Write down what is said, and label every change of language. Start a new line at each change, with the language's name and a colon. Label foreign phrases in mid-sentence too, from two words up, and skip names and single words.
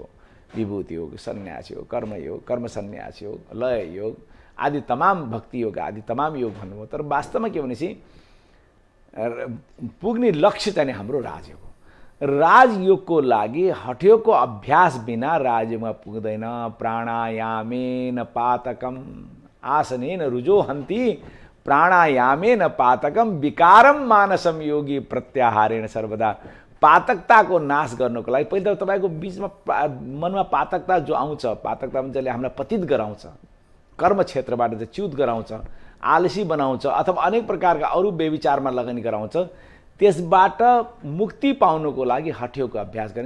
Nepali: विभूति योग, सन्यास योग, कर्म सन्यास योग, लय योग आदि तमाम भक्ति योग आदि तमाम योग भन्नुभयो। तर वास्तवमा के भनेपछि पुग्ने लक्ष्य चाहिँ हाम्रो राजयोग हो। राजयोगको लागि हठयोगको अभ्यास बिना राजयोगमा पुग्दैन।
Sanskrit: प्राणायामेन पातकम आसनेन रुजोहन्ति प्राणायामेन पातकम विकारम मानसम योगी प्रत्याहारेण सर्वदा।
Nepali: पातकताको नाश गर्नको लागि पहिला तपाईको बीचमा मनमा पातकता जो आउँछ, पातकता भने जसले हामीलाई पतित गराउँछ, कर्म क्षेत्रबाट चाहिँ च्युत गराउँछ, आलसी बनाउँछ अथवा अनेक प्रकारका अरू बेविचारमा लगानी गराउँछ, त्यसबाट मुक्ति पाउनको लागि हठयोगको अभ्यास गरिन्छ।